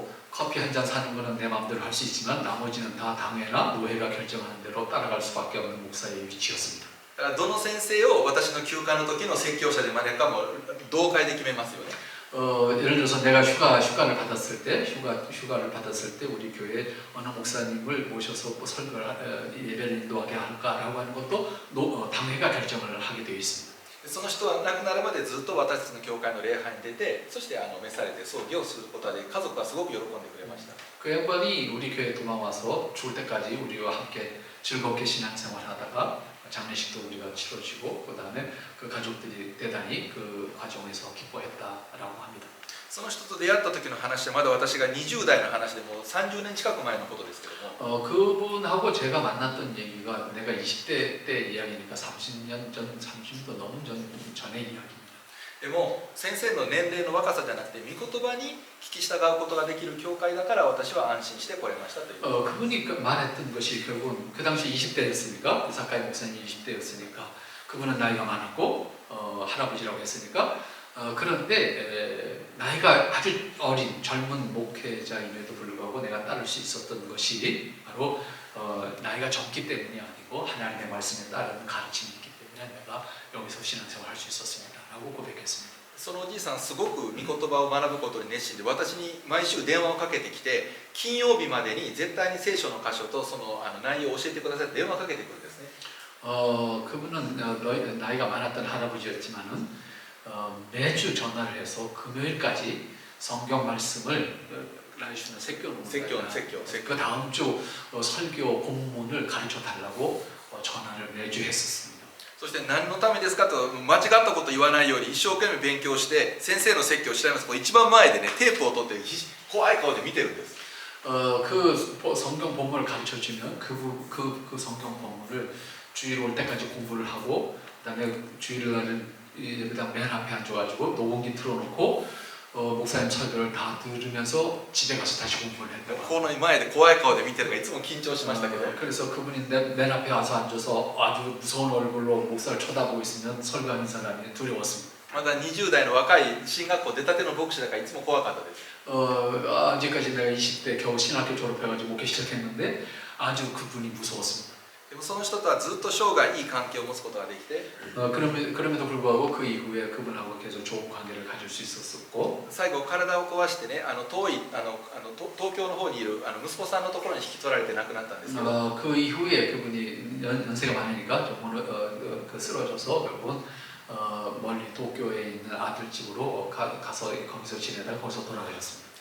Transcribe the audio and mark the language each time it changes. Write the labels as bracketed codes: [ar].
[ko] 커피 한 잔 사는 거는 내 마음대로 할 수 있지만 나머지는 다 당회나 노회가 결정하는 대로 따라갈 수밖에 없는 목사의 위치였습니다. [ja] だからどの先生を私の休暇の時の説教者で招くかも同会で決めますよね。 [ko] 예를 들어서 내가 휴가를 받았을 때 우리 교회에 어느 목사님을 모셔서 예배를 인도하게 할까라고 하는 것도 당회가 결정을 하게 되어 있습니다. [ja] その人は亡くなるまでずっと私たちの教会の礼拝に出て、そして召されて葬儀をすることで家族はすごく喜んでくれました。 [ko] 그 양반이 우리 교회에 도망와서 죽을 때까지 우리와 함께 즐겁게 신앙생활하다가 장례식도 우리가 치러지고 그 다음에 그 가족들이 대단히 그 과정에서 기뻐했다라고 합니다. [ja] その人と出会った時の話はまだ私が20代の話でもう30年近く前のことですけども、 [ko] 그분하고 제가 만났던 얘기가 내가 20대 때 이야기니까 30년 전, 30도 넘은 전의 이야기입니다. [ja] でも先生の年齢の若さじゃなくて御言葉に聞き従うことができる教会だから私は安心して来れましたという。 [ko] 그분이 말했던 것이 결국은 그 당시 20대였으니까 사카이 목사님 20대였으니까 그분은 나이가 많았고 할아버지라고 했으니까 그런데 나이가 아주 어린 젊은 목회자임에도 불구하고 내가 따를 수 있었던 것이 바로 나이가 적기 때문이 아니고 하나님의 말씀에 따르는 가르침이 있기 때문에 내가 여기서 신앙생활을 할 수 있었습니다 라고 고백했습니다. [ja] そのおじいさんすごく御言葉を学ぶことに熱心で、私に毎週電話をかけてきて、金曜日までに絶対に聖書の箇所とその内容を教えてくださいって電話をかけてくるんですね。 [ko] 그분은 나이가 많았던 할아버지였지만은 매주 전화를 해서 금요일까지 성경 말씀을 라이슈는 그 다음 주 설교 본문을 가르쳐 달라고 전화를 매주 했었습니다. [ja] そして何のためですかと間違ったこと言わないように一生懸命勉強して先生の説教を調べます。一番前でねテープを取って怖い顔で見てるんです。 [ko] 그 성경 본문을 가르쳐 주면 그 성경 본문을 주일 올 때까지 공부를 하고 그다음에 주일날은 그다음 맨 앞에 앉아가지고 녹음기 틀어놓고 목사님 설교를 다 들으면서 집에 가서 다시 공부를 했다고. [ja] この前で怖い顔で見てるのがいつも緊張しましたけど、 [ko] 그래서 그분이 맨 앞에 와서 앉아서 아주 무서운 얼굴로 목사를 쳐다보고 있으면 설교하는 사람이 두려웠습니다. [ja] まだ20代の若い進学校出たての牧師だからいつも怖かったです。 [ko] 아직까지 내가 20대 겨우 신학교 졸업해가지고 목회 시작했는데 아주 그분이 무서웠습니다. [ja] でもその人とはずっと生涯いい関係を持つことができて、 [ko] 그럼에도 불구하고 그 이후에 그분하고 계속 좋은 관계를 가질 수 있었고, [ja] 最後体を壊してね、東京の方にいる息子さんのところに引き取られて亡くなったんですけど、 [ko] 그 이후에 그분이 연세가 많으니까 좀 쓰러져서 결국은 멀리 도쿄에 있는 아들 집으로 가서 거기서 지내다가 거기서 돌아가셨습니다.